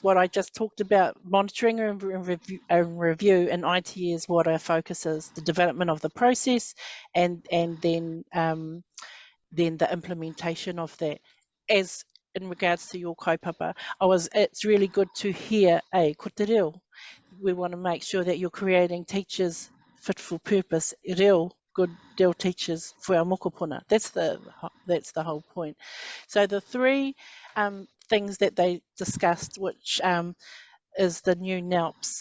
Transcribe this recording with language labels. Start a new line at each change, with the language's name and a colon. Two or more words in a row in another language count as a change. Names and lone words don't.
English: What I just talked about, monitoring and review in IT is what our focus is, the development of the process and then the implementation of that. As in regards to your kaupapa, it's really good to hear,
Māori: ko te reo.
English: We want to make sure that you're creating teachers fit for purpose, reo, good reo teachers for our mokopuna. That's the whole point. So the 3 things that they discussed, which is the new NALPs.